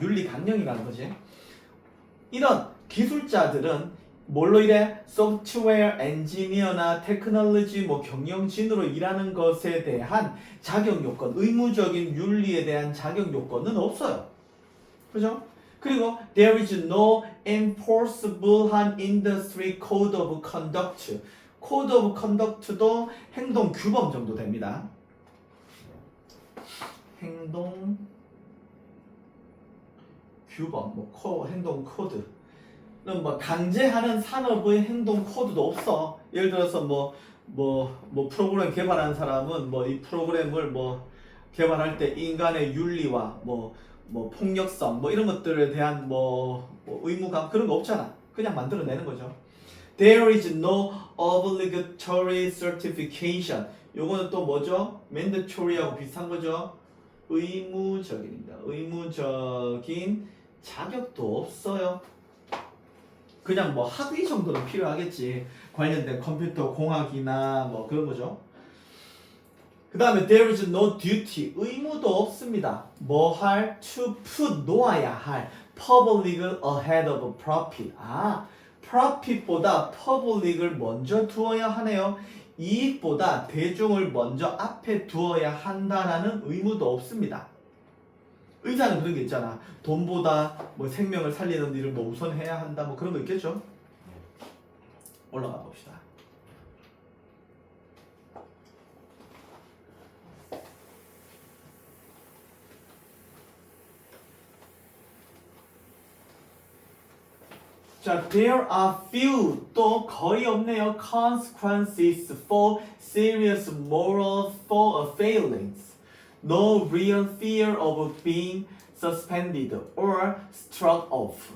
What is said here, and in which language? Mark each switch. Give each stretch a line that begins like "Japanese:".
Korean: 윤리 강령이라는 거지. 이런 기술자들은 뭘로 일해? 소프트웨어 엔지니어나 테크놀로지 뭐 경영진으로 일하는 것에 대한 자격 요건, 의무적인 윤리에 대한 자격 요건은 없어요. 그죠? 그리고
English: there is no enforceable industry code of conduct. code of conduct
Korean: 도 행동 규범 정도 됩니다. 행동 규범, 행동 코드. 그럼 뭐 강제하는 산업의 행동 코드도 없어. 예를 들어서 뭐 프로그램 개발하는 사람은 뭐 이 프로그램을 뭐 개발할 때 인간의 윤리와 뭐 폭력성 뭐 이런 것들에 대한 뭐 의무감 그런 거 없잖아. 그냥 만들어내는 거죠.
English: There is no obligatory certification.
Korean: 요거는 또 뭐죠? mandatory하고 비슷한 거죠? 의무적입니다. 의무적인 자격도 없어요. 그냥 뭐 학위 정도는 필요하겠지. 관련된 컴퓨터 공학이나 뭐 그런 거죠. 그 다음에
English: there is no duty.
Korean: 의무도 없습니다. 뭐 할?
English: to put
Korean: 놓아야 할.
English: public ahead of profit.
Korean: profit보다 public을 먼저 두어야 하네요. 이익보다 대중을 먼저 앞에 두어야 한다라는 의무도 없습니다. 의사는 그런 게 있잖아. 돈보다 뭐 생명을 살리는 일을 뭐 우선해야 한다. 뭐 그런 거 있겠죠? 올라가 봅시다. 자,
English: there are few
Korean: 또 거의 없네요.
English: consequences for serious moral failings. No real fear of being suspended or struck off.